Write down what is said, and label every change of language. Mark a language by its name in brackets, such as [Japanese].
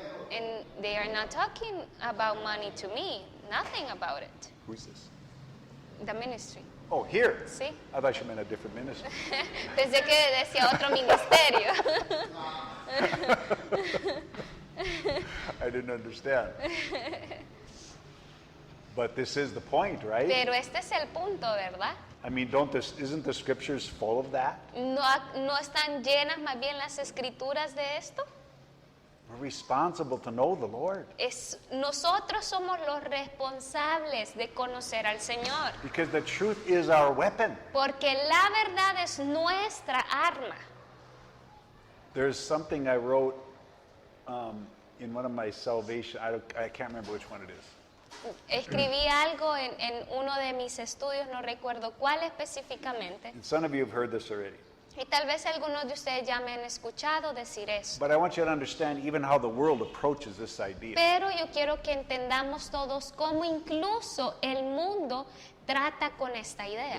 [English] And they are not talking about money to me, nothing about it. Who's this? The ministry. Oh, here. [Spanish] Sí. [English] I thought you meant a different ministry. [Spanish] Pensé que decía otro ministerio. [English] I didn't understand. But this is the point, right? [Spanish] Pero este es el punto, ¿verdad? [English] I mean, isn't the scriptures full of that? [Spanish] ¿No están llenas más bien las escrituras de esto? [English] We're responsible to know the Lord. [Spanish] Nosotros somos los responsables de conocer al Señor. [English] Because the truth is our weapon. [Spanish] Porque la verdad es nuestra arma. [English] There's something I wrote in one of my salvation, I can't remember which one it is. [Spanish] Escribí algo en uno de mis estudios, no recuerdo cuál específicamente. [English] And some of you have heard this already. [Spanish] Y tal vez algunos de ustedes ya me han escuchado decir eso. [English] But I want you to understand even how the world approaches this idea. [Spanish] Pero yo quiero que entendamos todos cómo incluso el mundo trata con esta idea.